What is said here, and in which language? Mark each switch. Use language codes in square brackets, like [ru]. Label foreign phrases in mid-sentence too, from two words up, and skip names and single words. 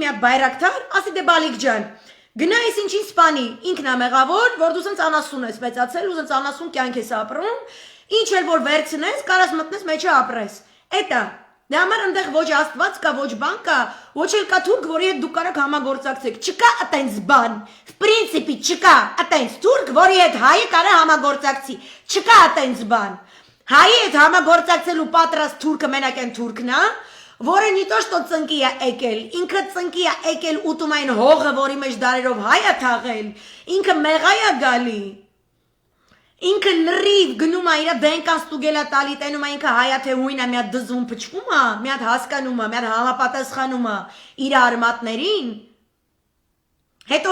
[hy] մի հատ բայրակտար, ասի դե բալիկ ջան, գնա ես ինչին սպանի, ինքն է մեղավոր, որ դու սենց անասուն ես մեծացել, ու սենց անասուն կյանք ես ապրում, ինչ էլ որ վերցնես, կարաս մտնես մեջը ապրես, էտա, Դե համար այնտեղ ոչ Աստված կա, ոչ բան կա, ոչ էլ կա թուրք, որի հետ դուք կարող համագործակցեք։ Չկա այտենց բան։ [ru] В принципе, [hy] չկա այտենց թուրք, որի հետ հայը կարող համագործակցի։ Չկա այտենց բան։ Հայի հետ համագործակցելու պատրաստ թուրքը մենակ այն թուրքն է, որը [ru] не то что [hy] ծնկի է եկել, ինքը ծնկի է եկել ուտում այն հողը, որի մեջ դարերով հայ է թաղել, ինքը մեղա է գալի, ինքը լրիվ գնում է իր դենկան ստուգելա տալի տենում է ինքը հայա թե հույն է, մի հատ դզում փչվում է, մի հատ հասկանում է, մի հատ համապատասխանում է իր արմատներին, հետո